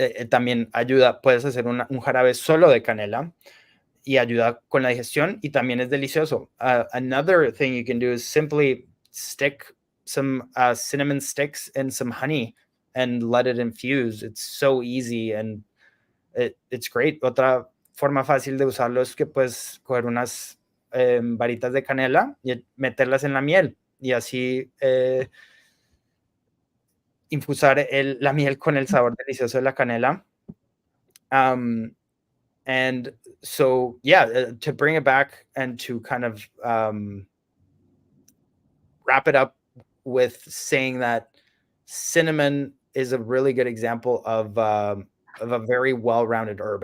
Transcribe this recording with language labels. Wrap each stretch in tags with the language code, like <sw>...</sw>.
<es>También ayuda, puedes hacer un jarabe solo de canela y ayuda con la digestión, y también es delicioso.</es> <en>Another thing you can do is simply stick some cinnamon sticks in some honey and let it infuse. It's so easy and it's great.</en> <es>Otra forma fácil de usarlo es que puedes coger unas varitas de canela y meterlas en la miel, y así infusar la miel con el sabor delicioso de la canela.</es> <en>And so, yeah, to bring it back and to kind of wrap it up with saying that cinnamon is a really good example of a very well-rounded herb.</en>